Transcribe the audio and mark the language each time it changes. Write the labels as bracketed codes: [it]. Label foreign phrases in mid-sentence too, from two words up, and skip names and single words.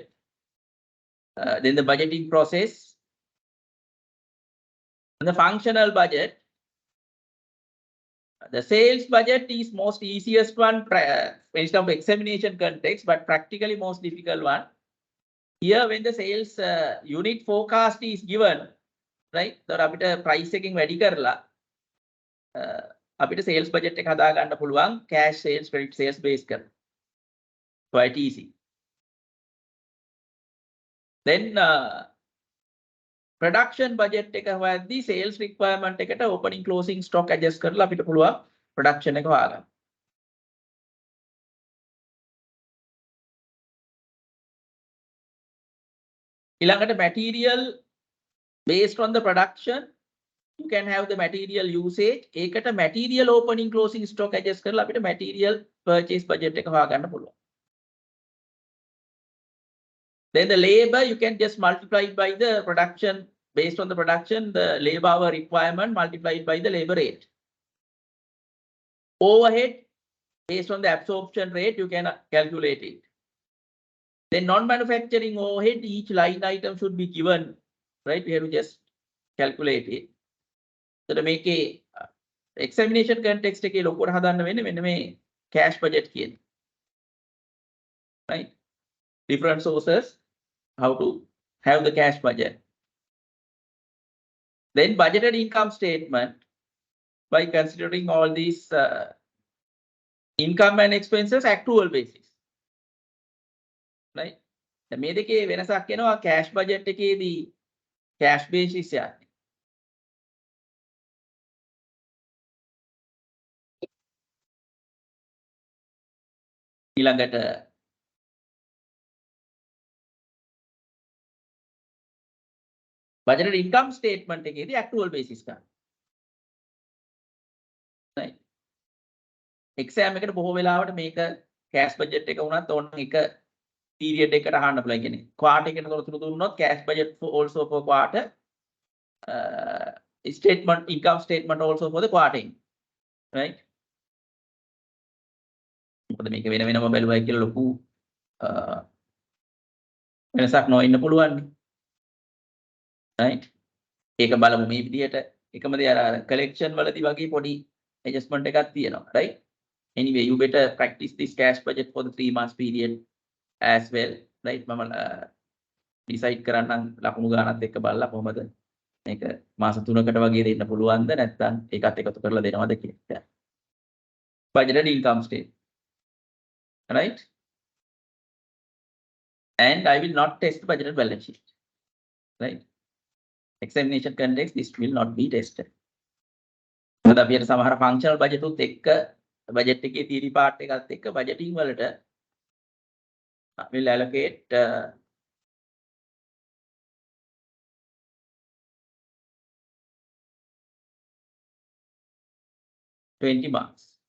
[en] Then the budgeting process. And the functional budget. The sales budget is most easiest one based on examination context, but practically most difficult one. Here, when the sales unit forecast is given, right? [si] So අපිට price එකකින් වැඩි කරලා අපිට [en] sales budget [si] එක හදා ගන්න පුළුවන් [en] cash sales, credit sales [si] base කරලා. [en] Quite easy. Then production budget [si] එක හොයද්දී [en] sales requirement එකට opening closing stock adjust [si] කරලා අපිට පුළුවන් [en] production [si] එක හොයාගන්න. [en] ඊළඟට material based on the production, you can have the material usage. [si] ඒකට [en] material opening closing stock adjust [si] කරලා අපිට [en] material purchase budget [si] එක හොයාගන්න පුළුවන්. [en] Then the labor, you can just multiply it by the production. Based on the production, the labor hour requirement multiplied by the labor rate. Overhead, based on the absorption rate, you can calculate it. Then non-manufacturing overhead, each line item should be given, right? We have to just calculate it. So to make a examination context [si] එකේ ලොකුවට හදන්න වෙන්නේ මෙන්න මේ [en] cash budget කියන. Right? Different sources, how to have the cash budget. Then budgeted income statement, by considering all these income and expenses accrual basis. Right? [si] මේ දෙකේ වෙනසක් වෙනවා [en] cash budget [si] එකේදී [en] cash basis [si] යන්නේ. ඊළඟට [en] budgeted income statement [si] එකේදී [en] accrual basis [si] ගන්න. Right? exam එකට බොහෝ වෙලාවට මේක [en] cash budget [si] එක වුණත් ඕන එක period එකට අහන්න පුළුවන්. [en] කියන්නේ quarter [si] එකට තොරතුරු දුන්නොත් [en] cash budget for also for quarter, statement income statement also for the quarter. Right? [si] මොකද මේක වෙන වෙනම බැලුවයි කියලා ලොකු වෙනසක් නොවෙන්න පුළුවන්. Right? ඒක බලමු මේ විදිහට එකම දේ අර collection වලදී වගේ පොඩි adjustment එකක් තියෙනවා. [en] Right? Anyway, you better practice this cash budget for the 3 months period as well. Right? [si] මම decide කරන්නම් ලකුණු ගානත් එක්ක බලලා කොහොමද මේක මාස 3කට වගේ දෙන්න පුළුවන්ද නැත්නම් ඒකත් එකතු කරලා දෙනවද කියලා. [en] Budgeted income statement. Right? And I will not test budgeted balance sheet. Right? Examination context, this will not be tested. [si] මොකද අපි අර සමහර [en] functional budget [si] උත් එක්ක budget එකේ [en] theory part [si] එකත් එක්ක budgeting වලට [en] will allocate 20 marks.